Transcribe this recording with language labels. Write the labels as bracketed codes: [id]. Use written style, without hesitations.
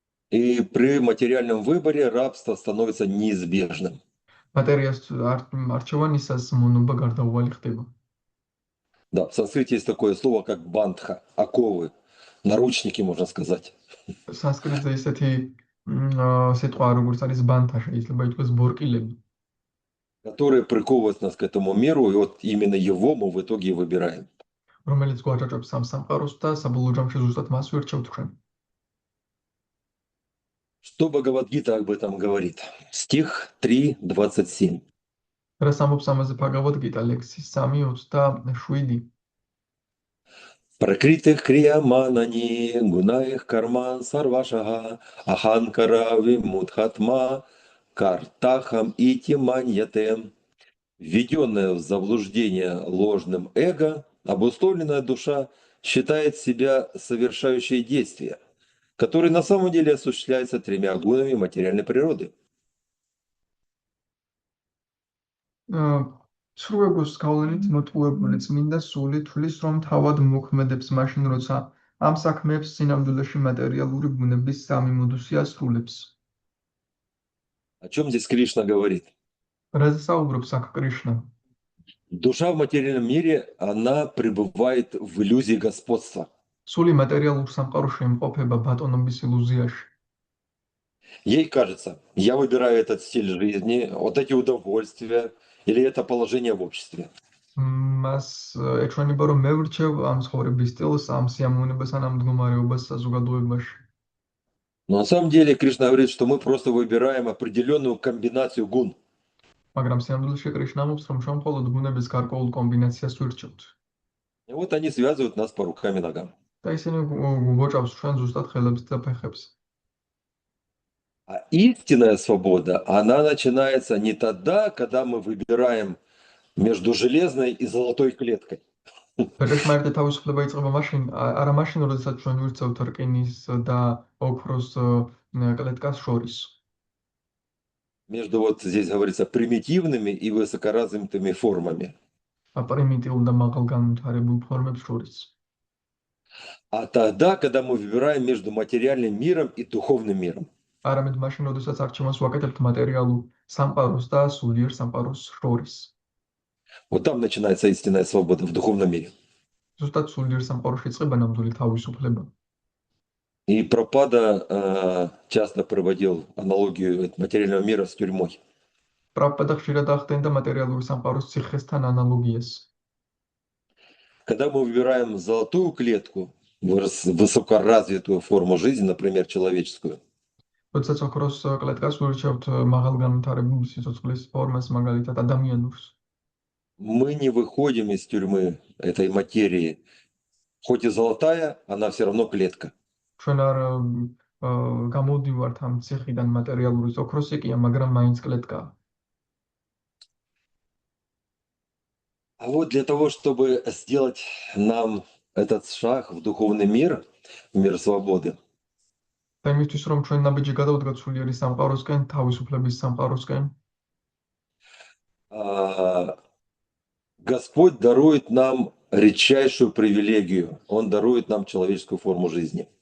[ru] И при материальном выборе рабство становится неизбежным. [ka] Матერიას არჩევანისას მონობა გარდაუვალი ხდება. [ru] Да, в санскрите есть такое слово, как бандха, оковы, наручники, можно сказать. [ka] Санскритზე ისეთი სიტყვა როგორც არის ბანთა, შეიძლება ითქვას ბორკილები, [ru] которые приковывают нас к этому миру, и вот именно его мы в итоге и выбираем. [ka] რომელიც გვაჯაჭვებს ამ სამყაროს და საბოლოო ჯამში ზუსტად მას ვირჩევთ ჩვენ. [ru] Что Бхагавад-гита об этом говорит? Стих 3:27. [ka] რას ამბობს ამაზე ბჰაგავად-გიტა ლექსის 3:27. [sa] Пракритых крияманани гунаих карман сарвашага аханкара вимудхатма картахам ити маньяте. [ru] Введенная в заблуждение ложным эго, обусловленная душа считает себя совершающей действия, которые на самом деле осуществляются тремя гунами материальной природы. [ka] სრულებოს გავლენით მოტყუებული წმინდა სული თulis რომ თავად მოქმედებს მაშინ როცა ამ საქმეებს სინამდვილეში მატერიალური ბუნების სამი მოდუსი ასრულებს. [ru] О чем здесь Кришна говорит? [ka] რაზე საუბრობს აქ კრიშნა? [ru] Душа в материальном мире, она пребывает в иллюзии господства. [ka] სული მატერიალურ სამყაროში იმყოფება ბატონობის ილუზიაში. [ru] Ей кажется, я выбираю этот стиль жизни, вот эти удовольствия, или это положение в обществе. [ka] მას ეჩვენება რომ მე ვრჩევ ამ ცხოვრების სტილს, ამ სიამოვნებას ან ამ მდგომარეობას საზოგადოებაში. [ru] Но на самом деле Кришна говорит, что мы просто выбираем определенную комбинацию гун. [ka] მაგრამ სიამოვნებაში კრიშნა ამბობს რომ ჩვენ მხოლოდ გუნების გარკვეულ კომბინაციას ვირჩევთ. [ru] И вот они связывают нас по рукам и ногам. [ka] და ისინი გვოჭავს ჩვენ ზუსტად ხელებს და ფეხებს. [ru] А истинная свобода, она начинается не тогда, когда мы выбираем между железной и золотой клеткой. [ka] Бежишмарите თავისუფლება იწყება მაშინ, არა მაშინ, როდესაც ჩვენ ვირჩევთ რკინის და ოქროს კლეткას შორის. [ru] Между вот здесь говорится примитивными и высокоразвитыми формами. [ka] პრიმიტიულ და მაღალგანვითარებულ ფორმებს შორის. [ru] а тогда, когда мы выбираем между материальным миром и духовным миром. [ka] არამედ მაშინ, როდესაც არჩევანს ვაკეთებთ მატერიალურ სამყაროს და სულიერ სამყაროს შორის. [ru] Вот там начинается истинная свобода в духовном мире. [ka] ზუსტად სულიერ სამყაროში იწყება ნამდვილი თავისუფლება. [ru] И Прабхупада часто проводил аналогию материального мира с тюрьмой. [ka] პრაბჰუპადა ხშირად ახდენდა მატერიალური სამყაროს ციხესთან ანალოგიას. [ru] Когда мы выбираем золотую клетку, высокоразвитую форму жизни, например, человеческую, [ka] როდესაც ოქროს კლეტკას ვირჩევთ მაღალგანვითარებულ სიცოცხლის ფორმას, მაგალითად ადამიანურს, [ru] мы не выходим из тюрьмы этой материи. Хоть и золотая, она все равно клетка. [ka] ჩვენ არ გამოვდივართ ამ ციხიდან მატერიალურის ოქროსი კი, მაგრამ მაინც კლეტკაა. [ru] А вот для того, чтобы сделать нам этот шаг в духовный мир, в мир свободы, [ka] და იმისთვის, რომ ჩვენ ნაბიჯი გადავდგათ სულიერი სამყაროსკენ, თავისუფლების სამყაროსკენ, [ru] Господь дарует нам редчайшую привилегию. Он дарует нам человеческую форму жизни.